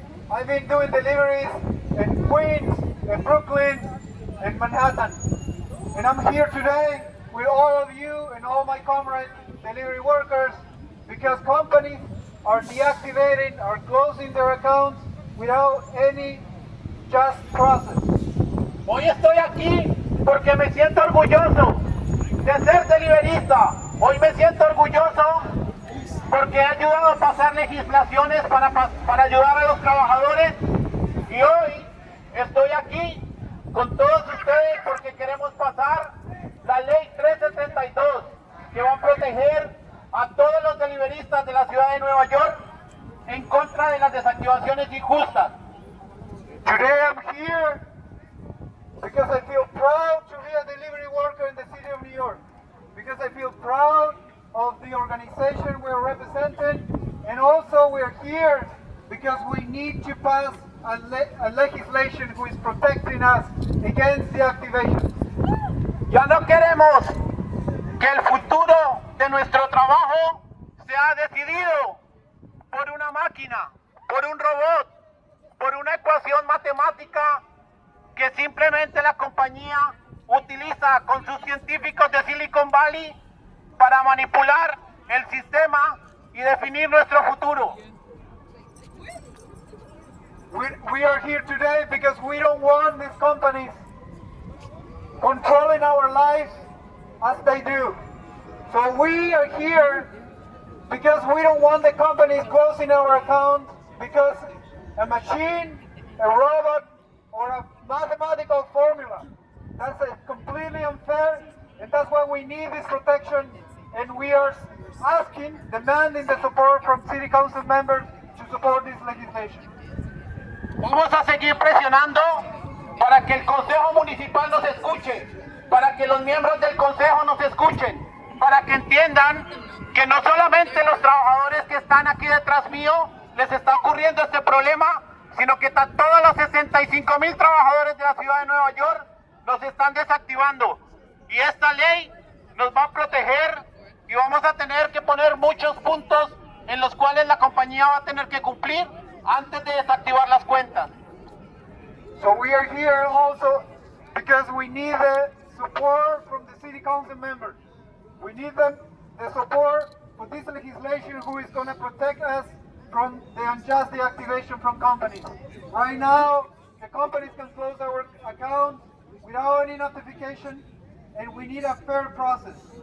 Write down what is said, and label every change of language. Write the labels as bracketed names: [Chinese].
[English] I've been doing deliveries in Queens, in Brooklyn, in Manhattan. And I'm here today with all of you and all my comrade delivery workers because companies are deactivating, are closing their accounts without any just process. [Spanish] Hoy estoy aquí porque me siento orgulloso de ser deliverista. Hoy me siento orgulloso porque he ayudado a pasar legislaciones para ayudar a los trabajadores y hoy estoy aquí con todos ustedes porque queremos pasar la ley 372 que va a proteger a todos los deliveristas de la ciudad de Nueva York en contra de las desactivaciones injustas. [English] Today I'm here because I feel proud to be a delivery worker in the city of New York, because I feel proud of the organization we're representing, and also we're here because we need to pass a legislation who is protecting us against deactivation. [Spanish] Ya no queremos que el futuro de nuestro trabajo sea decidido por una máquina, por un robot, por una ecuación matemática que simplemente la compañía utiliza con sus científicos de Silicon Valley para manipular el sistema y definir nuestro futuro. [English] We are here today because we don't want these companies controlling our lives as they do. So we are here because we don't want the companies closing our accounts because a machine, a robot, or a mathematical formula. That's completely unfair, and that's why we need this protection, and we are asking, demanding the support from City Council members to support this legislation. [Spanish] Vamos a seguir presionando para que el Consejo Municipal nos escuche, para que los miembros del Consejo nos escuchen, para que entiendan que no solamente los trabajadores que están aquí detrás mío les está ocurriendo este problema, sino que todos los 65,000 trabajadores de la ciudad de Nueva York los están desactivando. Y esta ley nos va a proteger y vamos a tener que poner muchos puntos en los cuales la compañía va a tener que cumplir antes de desactivar las cuentas. [English] So we are here also because we need the support from the city council members. We need the support for this legislation who is going to protect us from the unjust deactivation from companies. Right now, the companies can close our account without any notification, and we need a fair process.